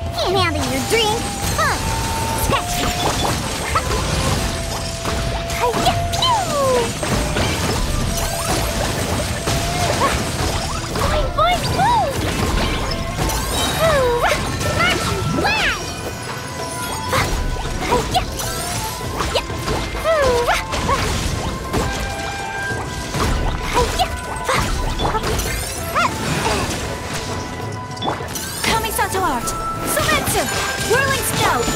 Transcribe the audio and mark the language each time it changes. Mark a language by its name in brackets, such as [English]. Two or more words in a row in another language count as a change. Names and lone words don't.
[English] I'm having your drink. Huh. Scratch. Hi-ya, pew! Boing, boing, boom! Marching blast! Hi-ya! Yeah! Kamisato art! Sometsu! Whirling snow!